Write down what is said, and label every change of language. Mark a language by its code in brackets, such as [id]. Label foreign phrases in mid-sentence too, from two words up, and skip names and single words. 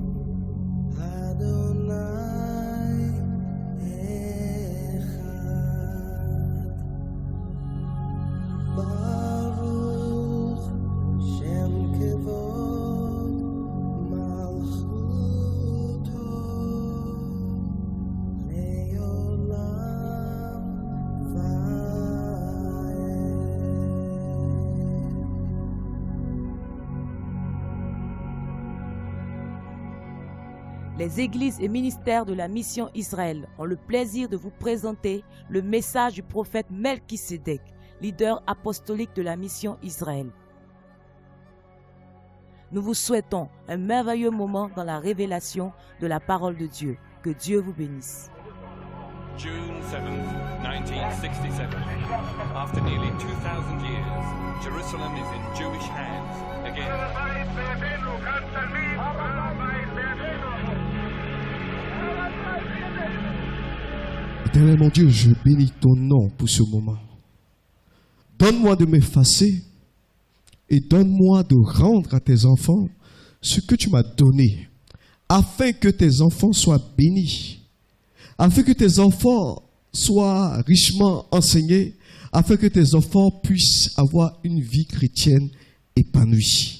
[he] אדוני אחד ברוך שם כבוד מלכותו לעולם ועד. [fr] Les églises et ministères de la mission Israël ont le plaisir de vous présenter le message du prophète Melchisédek, leader apostolique de la mission Israël. Nous vous souhaitons un merveilleux moment dans la révélation de la parole de Dieu. Que Dieu vous bénisse. [en] June 7th, 1967. After nearly 2,000 years, Jerusalem is in Jewish hands again. [fr] Éternel mon Dieu, je bénis ton nom pour ce moment. Donne-moi de m'effacer et donne-moi de rendre à tes enfants ce que tu m'as donné, afin que tes enfants soient bénis, afin que tes enfants soient richement enseignés, afin que tes enfants puissent avoir une vie chrétienne épanouie.